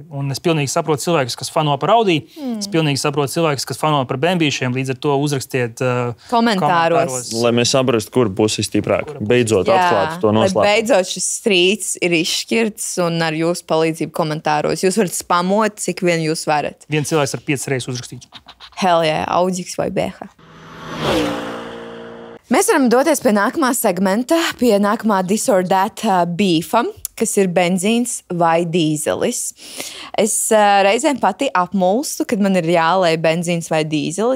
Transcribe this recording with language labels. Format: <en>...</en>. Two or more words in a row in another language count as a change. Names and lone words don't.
<lv>Un es pilnīgi saprotu cilvēkus, kas fano par Audi. Es pilnīgi saprotu cilvēkus, kas fano par BMW-šiem. Līdz ar to uzrakstiet komentāros. Lai mēs saprastu, kur būs stiprāk. Beidzot atklāt to noslēpumu. Beidzot šis strīds ir izšķirts un ar jūsu palīdzību komentāros. Jūs varat spamot, cik vien jūs varat. Viens cilvēks ar 5 reizes uzrakstīts.</lv> <en>Hell yeah,</en> <lv>Audiks vai BH. Mēs varam doties pie nākamā segmenta, pie nākamā This or That beefa, kas ir benzīns vai dīzelis. Es reizēm pati apmulstu, kad man ir jālai benzīns vai dīzelis.</lv>